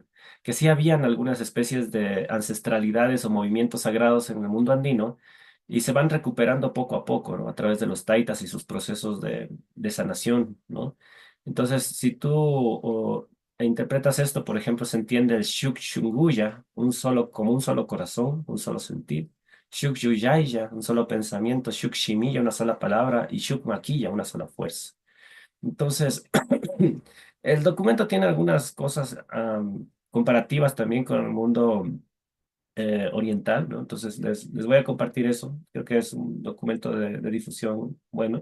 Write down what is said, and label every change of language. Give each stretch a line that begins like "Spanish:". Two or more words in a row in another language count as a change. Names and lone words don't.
Spanish: Que sí habían algunas especies de ancestralidades o movimientos sagrados en el mundo andino y se van recuperando poco a poco, ¿no? A través de los taitas y sus procesos de sanación, ¿no? Entonces, si tú interpretas esto, por ejemplo, se entiende el
Quechua: Shuk-Shunguya,
Spanish: como un solo corazón, un solo sentir.
Quechua: Shuk-Yuyaya,
Spanish: un solo pensamiento.
Quechua: Shuk-Shimiya,
Spanish: una sola palabra. Y
Quechua: Shuk-Makiya,
Spanish: una sola fuerza. Entonces, el documento tiene algunas cosas comparativas también con el mundo oriental, ¿no? Entonces, les voy a compartir eso. Creo que es un documento de difusión bueno.